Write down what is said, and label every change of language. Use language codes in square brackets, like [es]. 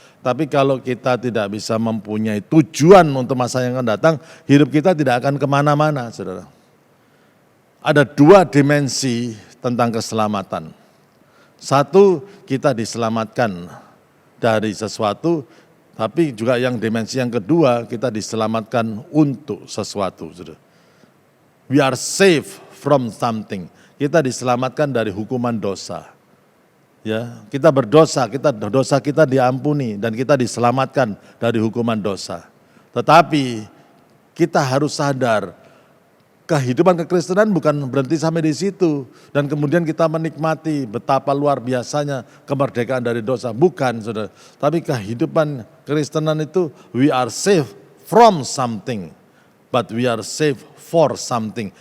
[id] Tapi kalau kita tidak bisa mempunyai tujuan untuk masa yang akan datang, hidup kita tidak akan kemana-mana, saudara. Ada dua dimensi tentang keselamatan. Satu, kita diselamatkan dari sesuatu, tapi juga yang dimensi yang kedua, kita diselamatkan untuk sesuatu. [en] We are safe from something. [id] Kita diselamatkan dari hukuman dosa. Ya, kita berdosa, dosa kita diampuni dan kita diselamatkan dari hukuman dosa. Tetapi kita harus sadar, kehidupan kekristenan bukan berhenti sampai di situ dan kemudian kita menikmati betapa luar biasanya kemerdekaan dari dosa. Bukan, saudara. Tapi kehidupan kekristenan itu [en] we are safe from something, but we are safe for something.